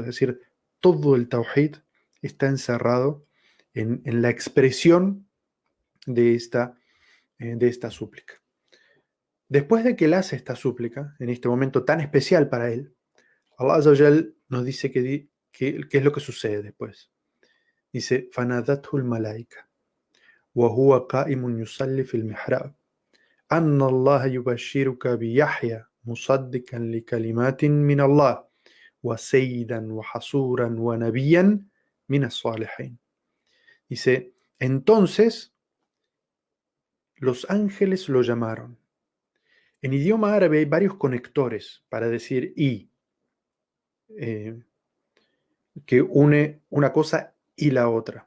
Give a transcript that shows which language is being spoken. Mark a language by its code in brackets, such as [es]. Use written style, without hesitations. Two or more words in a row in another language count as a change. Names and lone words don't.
[es] Es decir, todo el Tawhid está encerrado en la expresión de esta súplica. Después de que él hace esta súplica, en este momento tan especial para él, Allah [ar] عز وجل [es] nos dice qué es lo que sucede después. Dice, [ar] فَنَادَتْهُ الْمَلَائِكَةُ وَهُوَ قَائِمٌ يُصَلِّي فِي الْمِحْرَابِ أَنَّ اللَّهَ يُبَشِّرُكَ بِيَحْيَى مُصَدِّقًا لِكَلِمَاتٍ مِّنَ اللَّهِ وَسَيِّدًا وَحَصُورًا وَنَبِيًّا مِنَ الصَّالِحِينَ. [es] Dice, entonces los ángeles lo llamaron. En idioma árabe hay varios conectores para decir y, que une una cosa y la otra.